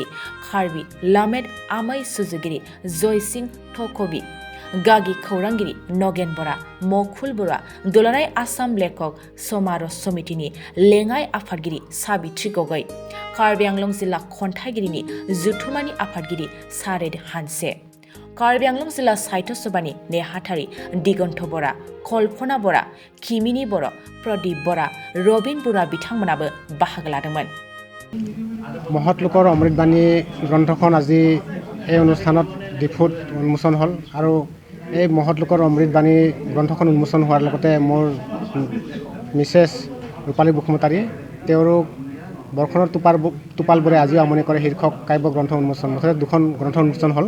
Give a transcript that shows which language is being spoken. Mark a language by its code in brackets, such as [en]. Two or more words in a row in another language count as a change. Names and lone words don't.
[brx] कार्बि लामेट आमै सुजुगिरि जयसिं थकबी, गागि खौरांगिरि नगेन बरा, मखुल बरा, दुलाराय आसाम लेखक समारोह समितिनि लेङाइ आफादगिरि साबित्री गगৈ, कार्बि आंलं जिल्ला खन्थाइगिरिनि जुथुमानि आफादगिरि सारेद हानसे, कार्बि आंलं जिल्ला साहित्य सभानि नेहाथारि दिगन्त बरा, कल्पना बरा, किमिनी बर, प्रदीप बरा, रबिन बरा बिथांमोनाबो बाहागो लादोंमोन। [as] महत लोকৰ অমৃত বাণী গ্ৰন্থখন আজি এই অনুষ্ঠানত ডিফুত উন্মোচন হ'ল আৰু এই মহৎ লোকৰ অমৃত বাণী গ্ৰন্থখন উন্মোচন হোৱাৰ লগতে মোৰ মিছেছ ৰূপালী বসুমতাৰী তেওঁৰো বৰষুণৰ টোপালবোৰে আজিও আমনি কৰে শীৰ্ষক কাব্য গ্ৰন্থ উন্মোচন, মুঠতে দুখন গ্ৰন্থ উন্মোচন হ'ল।